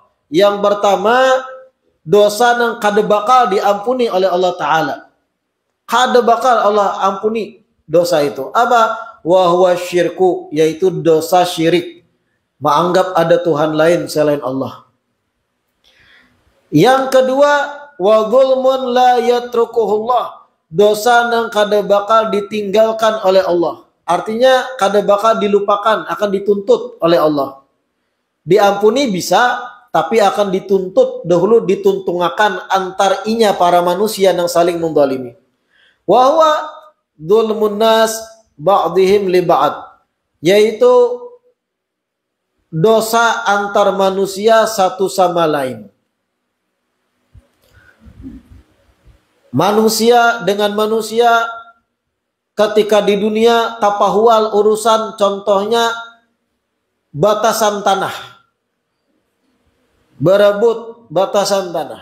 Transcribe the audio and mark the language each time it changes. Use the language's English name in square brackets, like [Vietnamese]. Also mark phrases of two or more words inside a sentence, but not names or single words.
[Banjar] Yang pertama, dosa yang kada bakal diampuni oleh Allah Ta'ala. Kada bakal Allah ampuni dosa itu. Apa? [Arabic] Wa huwa syirku, [Banjar] yaitu dosa syirik. Menganggap ada Tuhan lain selain Allah. Yang kedua, [Arabic] wa dzulmun la yatrukuhullah. [Banjar] Dosa yang kada bakal ditinggalkan oleh Allah. artinya kada bakal dilupakan, akan dituntut oleh Allah. Diampuni bisa, tapi akan dituntut dahulu, dituntungakan antar inya para manusia yang saling mendolimi. [Arabic] Wa huwa dzulmun nas ba'dihim li ba'd, [Banjar] yaitu dosa antar manusia satu sama lain. Manusia dengan manusia ketika di dunia tapahual urusan, contohnya batasan tanah, berebut batasan tanah.